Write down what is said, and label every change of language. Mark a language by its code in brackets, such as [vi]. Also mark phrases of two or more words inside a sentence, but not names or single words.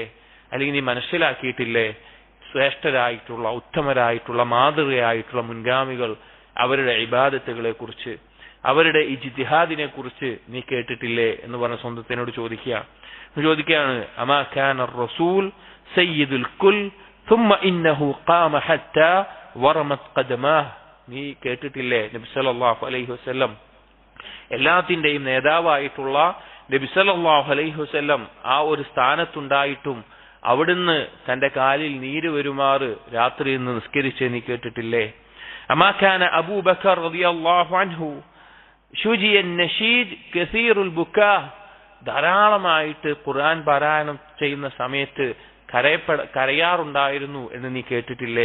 [ml] അല്ലെങ്കിൽ നീ മനസ്സിലാക്കിയിട്ടില്ലേ ശ്രേഷ്ഠരായിട്ടുള്ള ഉത്തമരായിട്ടുള്ള മാതൃകയായിട്ടുള്ള മുൻഗാമികൾ അവരുടെ ഇബാദത്തുകളെ കുറിച്ച്, അവരുടെ ഇജ്തിഹാദിനെ കുറിച്ച് നീ കേട്ടിട്ടില്ലേ എന്ന് പറഞ്ഞ സ്വന്തത്തിനോട് ചോദിക്കുകയാണ്, [ar] أما كان رسول سيد الكل ثم انه قام حتى ورمت قدماه, നീ കേട്ടിട്ടില്ലേ നബി صلى الله عليه وسلم എല്ലാത്തിന്റെയും നേതാവായിട്ടുള്ള നബി صلى الله عليه وسلم ആ ഒരു സ്ഥാനത്തുണ്ടായിട്ടും അവിടുന്ന് തന്റെ കാലിൽ നീര് വരുമാറ് രാത്രിയിൽ നിന്ന് നിസ്കരിച്ച് നീ കേട്ടിട്ടില്ലേ? أما كان أبو بكر رضي الله عنه شجي نشيج كثير البكاء, ധാരാളമായിട്ട് ഖുർആൻ പാരായണം ചെയ്യുന്ന സമയത്ത് കരയാറുണ്ടായിരുന്നു എന്ന് നീ കേട്ടിട്ടില്ലേ?